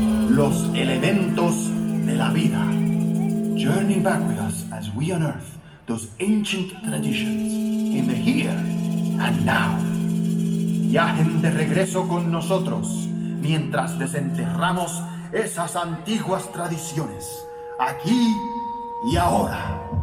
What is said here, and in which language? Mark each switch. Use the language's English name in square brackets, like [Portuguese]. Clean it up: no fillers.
[Spanish] Los elementos de la vida. [English] Journey back with us as we unearth those ancient traditions in the here and now. [Spanish] Viajen de regreso con nosotros mientras desenterramos esas antiguas tradiciones, aquí y ahora.